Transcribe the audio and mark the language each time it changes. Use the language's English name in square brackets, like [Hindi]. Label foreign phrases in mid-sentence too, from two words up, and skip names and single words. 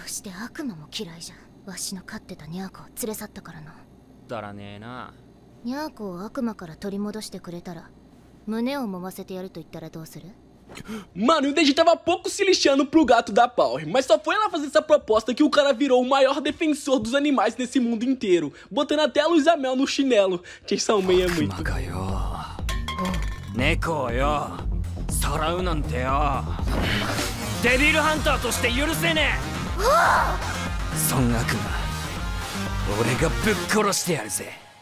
[Japanese] して悪魔も嫌いじゃん。わしの飼ってたニャーコを連れ去ったからな。だらねえな。ニャーコを悪魔から取り戻してくれたら胸を揉ませてやると言ったらどうする？ [Portuguese] Mano, o Deji tava pouco se lixando pro gato da Power, mas só foi ela fazer essa proposta que o cara virou o maior defensor dos animais nesse mundo inteiro, botando até a Luísa Mel no chinelo. Jason Man é muito. [Japanese] 猫をよさらうなんてよ、デビルハンターとして許せねえ。そん悪魔俺がぶっ殺してやるぜ。